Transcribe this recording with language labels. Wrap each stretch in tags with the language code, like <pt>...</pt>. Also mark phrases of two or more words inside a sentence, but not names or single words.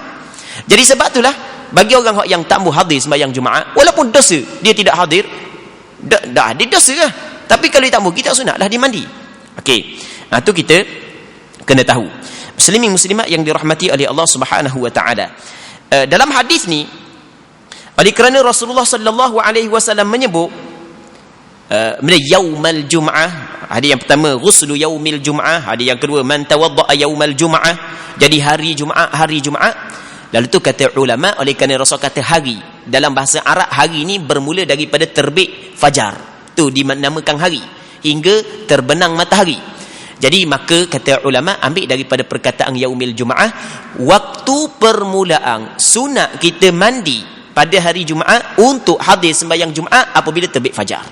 <ms>Jadi sebab itulah bagi orang yang tak mahu hadir sembahyang Jumaat, walaupun dosa dia tidak hadir, dah ada dosa lah. Tapi kalau dia tak mahu, kita sunatlah dia mandi. Okey. Tu kita kena tahu. Muslimin muslimat yang dirahmati oleh</ms> <ar>الله سبحانه وتعالى.</ar> <ms>Dalam hadis ni, oleh kerana Rasulullah</ms> <ar>صلى الله عليه وسلم</ar> <ms>menyebut</ms> <ar>يوم الجمعة,</ar> <ms>hadis yang pertama</ms> <ar>غسل يوم الجمعة,</ar> <ms>hadis yang kedua</ms> <ar>من توضأ يوم الجمعة,</ar> <ms>jadi hari Jumaat. Lalu tu kata ulama, oleh kerana Rasul kata hari, dalam bahasa Arab hari ni bermula daripada terbit fajar, tu dinamakan hari, hingga terbenam matahari. Jadi maka kata ulama, ambil daripada perkataan</ms> <ar>يوم الجمعة,</ar> <ms>waktu permulaan sunat kita mandi pada hari Jumaat untuk hadir sembahyang Jumaat apabila terbit fajar.</ms>